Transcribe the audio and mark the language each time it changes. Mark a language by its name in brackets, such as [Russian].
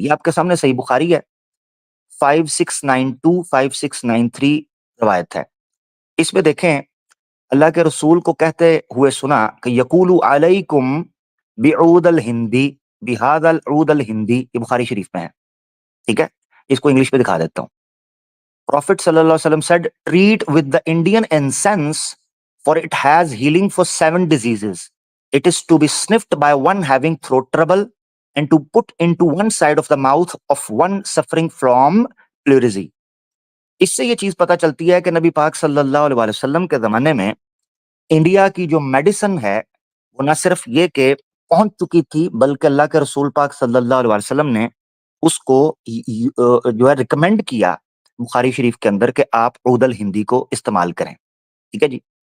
[Urdu] یہ آپ کے سامنے صحیح بخاری ہے, 5692 5693 روایت ہے. اس میں دیکھیں اللہ کے رسول کو کہتے ہوئے سنا کہ [Arabic] یقول علیکم بعود الہندی بہذا العود الہندی. [Urdu] یہ بخاری شریف میں ہے, ٹھیک ہے. [English] اس کو انگلش میں دکھا دیتا ہوں. Prophet sallallahu alaihi wasallam said, treat with the Indian incense, for it has healing for 7 diseases. It is to be sniffed by one having throat trouble and to put into one side of the mouth of one suffering from pleurisy. [Urdu] اس سے یہ چیز پتا چلتی ہے کہ نبی پاک صلی اللہ علیہ وسلم کے زمانے میں انڈیا کی جو میڈیسن ہے وہ نہ صرف یہ کہ پہنچ چکی تھی, بلکہ اللہ کے رسول پاک صلی اللہ علیہ وسلم نے اس کو جو ہے ریکمینڈ کیا بخاری شریف کے اندر کہ آپ عود الہندی کو استعمال کریں. ٹھیک ہے جی.